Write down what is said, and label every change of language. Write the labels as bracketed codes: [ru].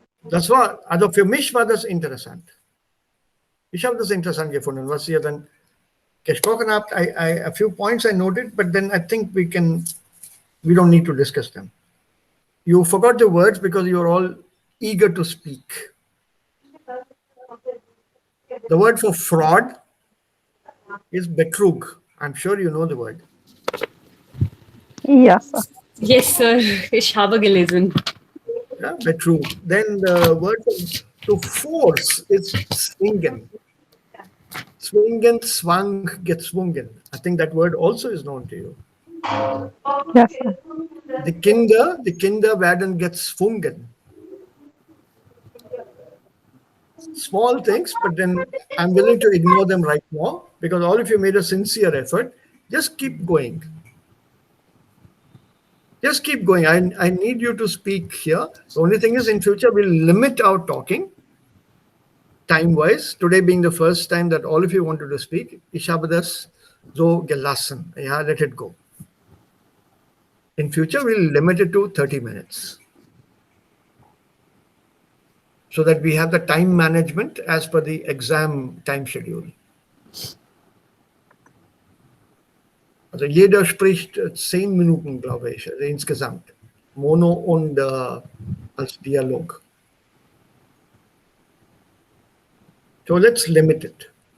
[de] Das war, also für mich war das interessant. Ich habe das interessant gefunden, was ihr dann gesprochen habt. [en] A few points I noted, but then I think we don't need to discuss them. You forgot the words because you're all eager to speak. The word for fraud is Betrug. I'm sure you know the word. Yes, sir. Yes, sir. [de] Ich habe gelesen. [en] Yeah, Betrug. Then the word to force is swingen. Swingen, swang, gezwungen. I think that word also is known to you. Yes, sir. [de] Die Kinder werden gezwungen. [en] Small things, but then I'm willing to ignore them right now because all of you made a sincere effort. Just keep going. Just keep going. I need you to speak here. The only thing is, in future, we'll limit our talking time-wise. Today being the first time that all of you wanted to speak, [de] ich habe das so gelassen. [en] Yeah, let it go. In future, we'll limit it to 30 minutes. So that we have the time management as per the exam time schedule. [de] Also jeder spricht 10 Minuten, glaube ich, also insgesamt. Mono und als Dialog. [en] So let's limit it.